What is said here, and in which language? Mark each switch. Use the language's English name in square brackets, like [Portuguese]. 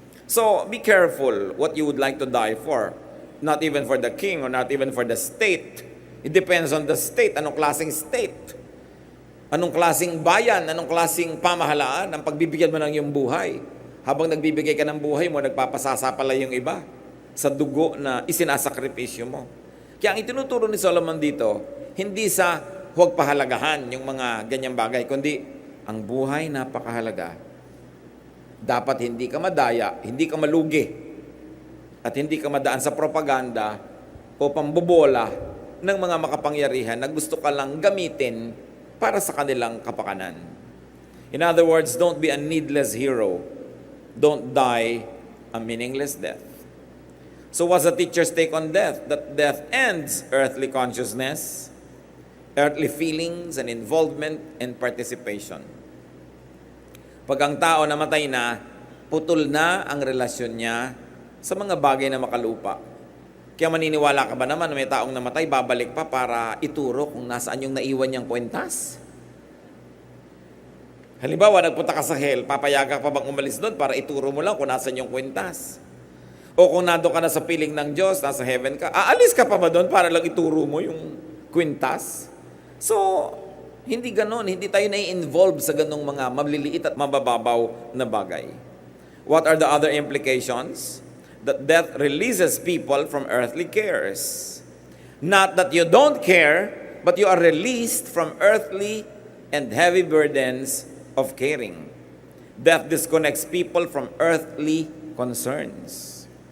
[English] So, be careful what you would like to die for. Not even for the king or not even for the state. It depends on the state. [Filipino] Anong klaseng state? Anong klaseng bayan? Anong klaseng pamahalaan ang pagbibigyan mo ng iyong buhay? Habang nagbibigay ka ng buhay mo, nagpapasasa pala yung iba sa dugo na isinasakripisyo mo. Kaya ang itinuturo ni Solomon dito, hindi sa huwag pahalagahan yung mga ganyang bagay, kundi ang buhay napakahalaga. Dapat hindi ka madaya, hindi ka malugi, at hindi ka madaan sa propaganda o pambobola ng mga makapangyarihan na gusto ka lang gamitin para sa kanilang kapakanan. [English] In other words, don't be a needless hero. Don't die a meaningless death. So what's the teacher's take on death? That death ends earthly consciousness, earthly feelings and involvement and participation. [Filipino] Pag ang tao namatay na, putol na ang relasyon niya sa mga bagay na makalupa. Kaya maniniwala ka ba naman na may taong namatay, babalik pa para ituro kung nasaan yung naiwan niyang kwentas? Halimbawa, nagpunta ka sa hell, papayagan ka pa bang umalis doon para ituro mo lang kung nasaan yung kwentas? O kung nando ka na sa piling ng Diyos, nasa heaven ka, aalis ka pa ba doon para lang ituro mo yung kwintas? So, hindi ganon, hindi tayo na-involve sa ganong mga maliliit at mabababaw na bagay. [English] What are the other implications? That death releases people from earthly cares. Not that you don't care, but you are released from earthly and heavy burdens of caring. Death disconnects people from earthly concerns.